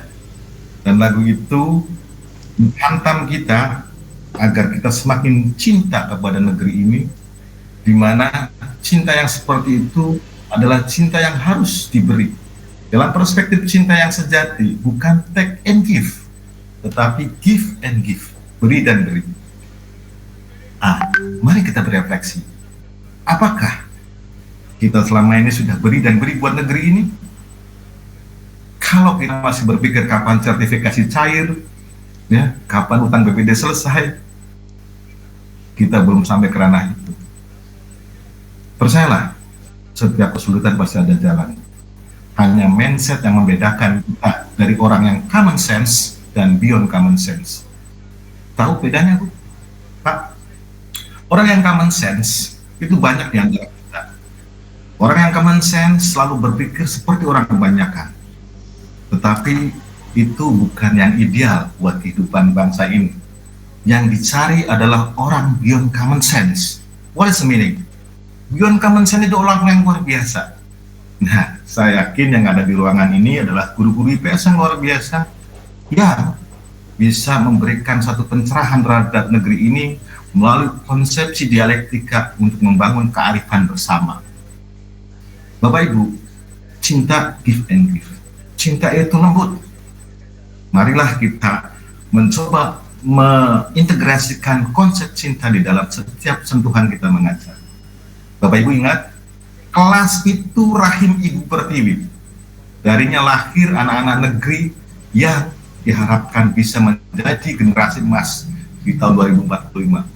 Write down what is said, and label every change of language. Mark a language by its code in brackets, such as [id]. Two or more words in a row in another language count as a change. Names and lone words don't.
[id] Dan lagu itu menghantam kita agar kita semakin cinta kepada negeri ini, di mana cinta yang seperti itu adalah cinta yang harus diberi. Dalam perspektif cinta yang sejati, bukan [en] take and give, [id] tetapi [en] give and give, [id] beri dan beri. Mari kita berefleksi. Apakah kita selama ini sudah beri dan beri buat negeri ini? Kalau kita masih berpikir kapan sertifikasi cair, ya, kapan utang BPD selesai, kita belum sampai ke ranah itu. Percayalah, setiap kesulitan pasti ada jalan. Hanya mindset yang membedakan kita dari orang yang [en] common sense [id] dan [en] beyond common sense. [id] Tahu bedanya, Bu? Pak? Orang yang [en] common sense [id] itu banyak di antara kita. Orang yang [en] common sense [id] selalu berpikir seperti orang kebanyakan. Tetapi itu bukan yang ideal buat kehidupan bangsa ini. Yang dicari adalah orang [en] beyond common sense. What is the meaning? Beyond common sense [id] itu orang yang luar biasa. Nah, saya yakin yang ada di ruangan ini adalah guru-guru IPS yang luar biasa. Ya, bisa memberikan satu pencerahan terhadap negeri ini melalui konsepsi dialektika untuk membangun kearifan bersama. Bapak Ibu, cinta [en] give and give. [id] Cinta itu lembut. Marilah kita mencoba mengintegrasikan konsep cinta di dalam setiap sentuhan kita mengajar. Bapak Ibu ingat, kelas itu rahim Ibu Pertiwi. Darinya lahir anak-anak negeri yang diharapkan bisa menjadi generasi emas di tahun 2045.